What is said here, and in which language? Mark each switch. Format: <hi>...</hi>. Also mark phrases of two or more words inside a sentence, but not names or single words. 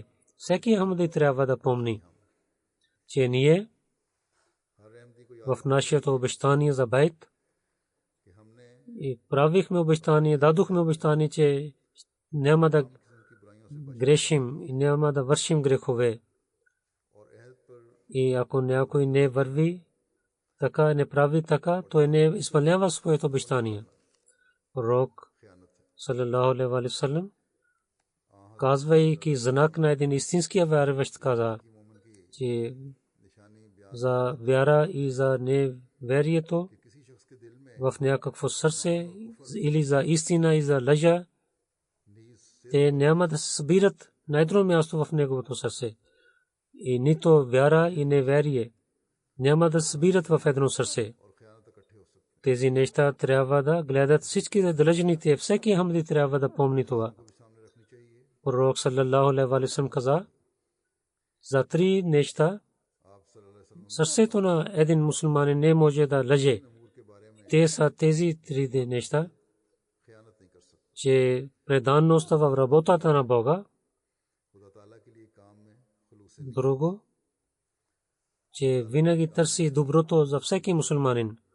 <bg>Всеки Ахмади трябва да помни, че ние в нашето обещание за байт и правихме обещание, дадохме обещание, че няма да грешим и няма да вършим грехове. И ако някой не върви така, не прави така, той не изпълнява своето обещание.</bg> <ar>Пророк صلى الله عليه وسلم,</ar> <bg>казвайки знак на един истинския вярващ, каза, че за вяра и за неверието в някакво сърце или за истина и за лъжа, те няма да се събират на едно място в неговото сърце. И нито вяра и неверие няма да се събират в едно сърце. Тези неща трябва да гледат всички длъжници. Всеки Ахмади трябва да помни това. Пророк</bg> <ar>صلى الله عليه وسلم</ar> <bg>каза за три неща. Сърцето на един мусулманин не може да лъже. Те са тези три неща, че преданността в работата на Бога. Друго, че винаги търси доброто за всеки мусулманин.</bg>